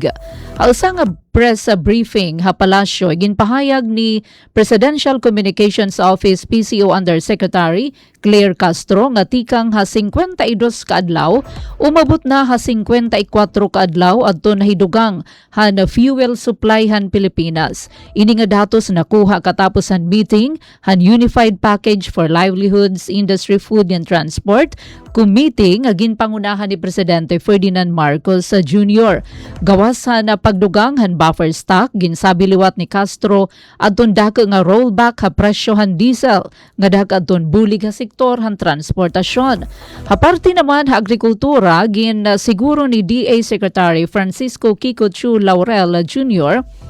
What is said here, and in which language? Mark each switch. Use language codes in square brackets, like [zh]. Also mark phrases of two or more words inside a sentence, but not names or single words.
[war] Alsa nga [en] press briefing [war] ha palasyo ginpahayag ni Presidential Communications Office PCO Undersecretary Claire Castro nga tikang ha 52 kaadlaw umabot na ha 54 kaadlaw adto nahidugang han fuel supply han Pilipinas. Ini nga datos nakuha katapos han meeting han Unified Package for Livelihoods, Industry, Food and Transport meeting nga ginpangunahan ni Presidente Ferdinand Marcos Jr. Gawas na pagdugang han [en] buffer stock [war] ginsabi liwat ni Castro adton dako nga rollback ha presyo han diesel nga dako adton bulig ha sektor han transportasyon. Haparti naman ha agrikultura gin siguro ni DA Secretary Francisco Kiko Chu Laurel Jr.